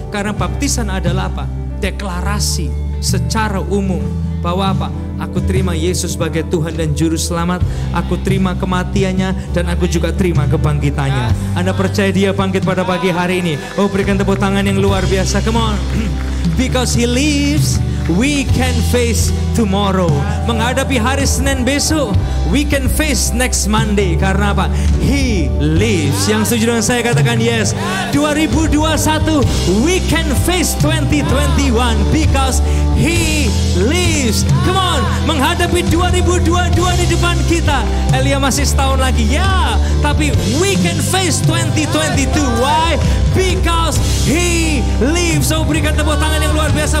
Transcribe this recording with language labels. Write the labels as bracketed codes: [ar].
[id] Karena baptisan adalah apa? Deklarasi secara umum. Bahwa apa? Aku terima Yesus sebagai Tuhan dan Juru Selamat. Aku terima kematiannya dan aku juga terima kebangkitannya. Anda percaya dia bangkit pada pagi hari ini? Oh, berikan tepuk tangan yang luar biasa. [en] Come on. Because he lives, we can face tomorrow. [id] Menghadapi hari Senin besok, [en] we can face next Monday. [id] Karena apa? [en] He lives. [id] Yang setuju dengan saya katakan [en] yes. 2021, we can face 2021 because he lives. Come on, [id] menghadapi 2022 di depan kita. Elia masih setahun lagi, ya. Tapi [en] we can face 2022. Why? Because he lives. [id] So berikan tepuk tangan yang luar biasa.